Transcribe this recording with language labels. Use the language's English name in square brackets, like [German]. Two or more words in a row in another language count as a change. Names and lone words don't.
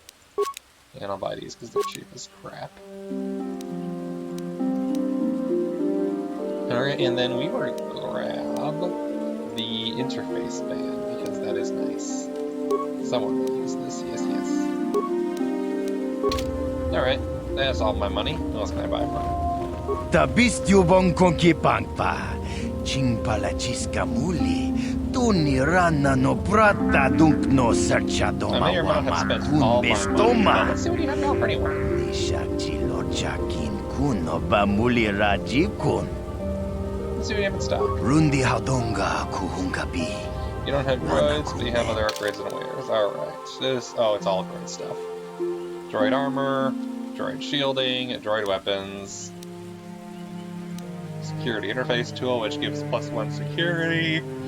[English] And I'll buy these because they're cheap as crap. Alright, and then we were grab the interface band, because that is nice. Someone will use this, yes. Alright, that's all my money. What else can I buy from? Tabistubong konkipangpa, chingpalachiska muli, tunirana no brata dunkno serchadoma I may or may not have spent all my money. Let's see what you have to offer anyway. Nishachilo jakin kuno bamuli rajikun. Let's see what you have in stock. Rundi hadonga kuhungabi. You don't have droids, but you have other upgrades and wares. Alright. This, oh, it's all droid stuff. Droid armor, droid shielding, droid weapons. Security interface tool, which gives +1 security.